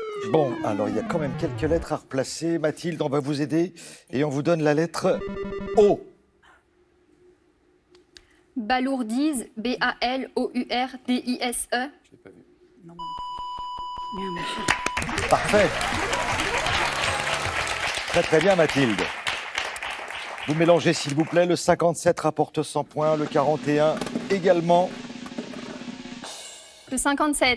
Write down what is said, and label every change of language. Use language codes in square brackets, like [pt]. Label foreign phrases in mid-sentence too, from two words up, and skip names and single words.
[fr] Bon, alors il y a quand même quelques lettres à replacer. Mathilde, on va vous aider et on vous donne la lettre O. Balourdise, B-A-L-O-U-R-D-I-S-E. Je l'ai pas vu. Bien, monsieur. Parfait. Très très bien Mathilde. Vous mélangez s'il vous plaît, le 57 rapporte 100 points, le 41 également. Le 57.